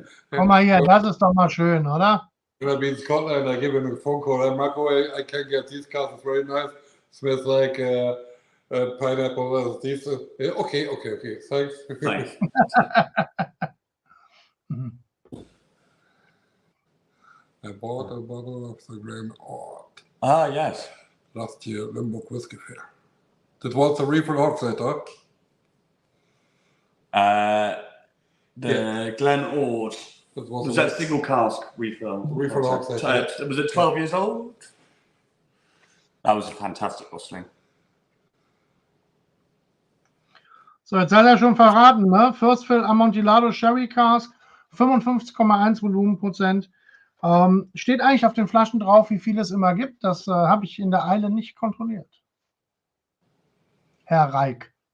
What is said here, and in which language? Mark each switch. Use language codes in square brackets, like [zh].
[de] Komm mal hier, das ist doch mal schön, oder? [en] When I'll be in Scotland, I give him a phone call. Hey, Marco, I can get these casks. It's very nice. Smells like pineapple. These. Yeah, okay. Thanks. Thanks. I bought a bottle of the Glen Ah, yes. last year at Limburg Whisky Fair. That was the refill hogshead, huh? Glen Ord. Was that single cask refill? Refill hogshead. Was it 12 years old? That was a fantastic bottling. [de] So, jetzt hat er schon verraten, ne? First Fill Amontillado Sherry Cask, 55,1 Volumenprozent. Steht eigentlich auf den Flaschen drauf, wie viel es immer gibt. Das habe ich in der Eile nicht kontrolliert. Herr Reik.